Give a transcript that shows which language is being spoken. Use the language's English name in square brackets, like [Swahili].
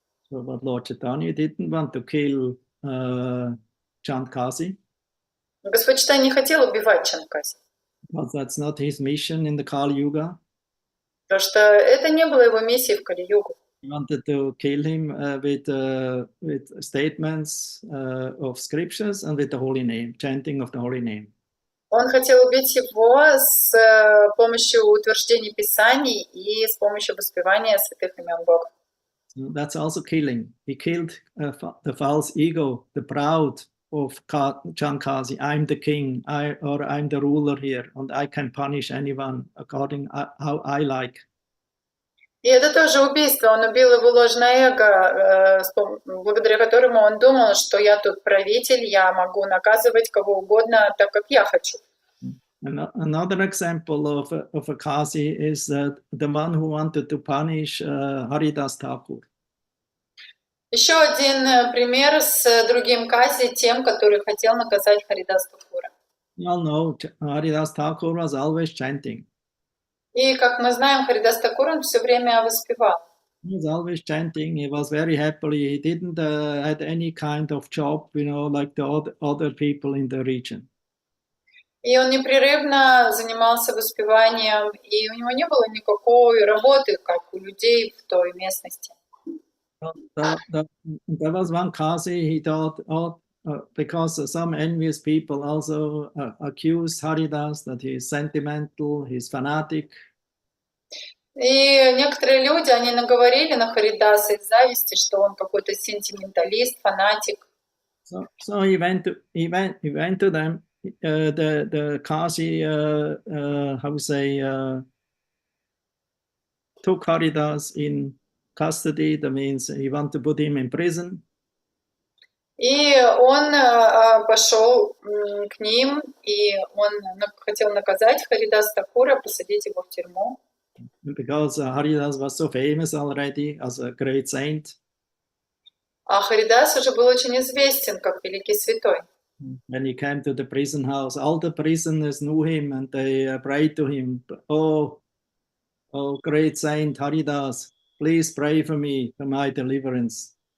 [English] So, but Lord Chaitanya didn't want to kill Chand Kazi. [Russian] Господь Чайтанья не хотел убивать Чанд Кази. [English] But that's not his mission in the Kali Yuga. [Russian] Потому что это не было его миссией в Кали-югу. [English] He wanted to kill him with statements of scriptures and with the holy name, chanting of the holy name. [Russian] Он хотел убить его с помощью утверждений Писаний и с помощью воспевания святых имен Бога. [English] So that's also killing. He killed the false ego, the proud of Chand Kazi. I'm the king, I'm the ruler here, and I can punish anyone according how I like. [Russian] И это тоже убийство. Он убил его ложное эго, благодаря которому он думал, что я тут правитель, я могу наказывать кого угодно так, как я хочу. [English] Another example of a Qazi is the one who wanted to punish Haridas Thakur. [Russian] Еще один пример с другим Кази, тем, который хотел наказать Харидас Thakura. [English] You all know Haridas Thakur was always chanting. [Russian] И, как мы знаем, Харидас Thakura он все время воспевал. [English] He was always chanting. He was very happily. He didn't had any kind of job, like the other people in the region. [Russian] И он непрерывно занимался воспеванием, и у него не было никакой работы, как у людей в той местности. [English] There was one Qazi, he thought, because some envious people also accused Haridas that he is sentimental, he's fanatic. [Russian] И некоторые люди, они наговорили на Харидаса из зависти, что он какой-то сентименталист, фанатик. [English] So he went to them the Kasi, how to say, took Haridas in custody. That means he want to put him in prison. [Russian] И он пошел к ним, и он хотел наказать Харидас Такура, посадить его в тюрьму. [English] Because Haridas was so famous already as a great saint. [Russian] А Харидас уже был очень известен как великий святой. [English] When he came to the prison house, all the prisoners knew him and they prayed to him. Oh, great saint Haridas, please pray for me, for my deliverance.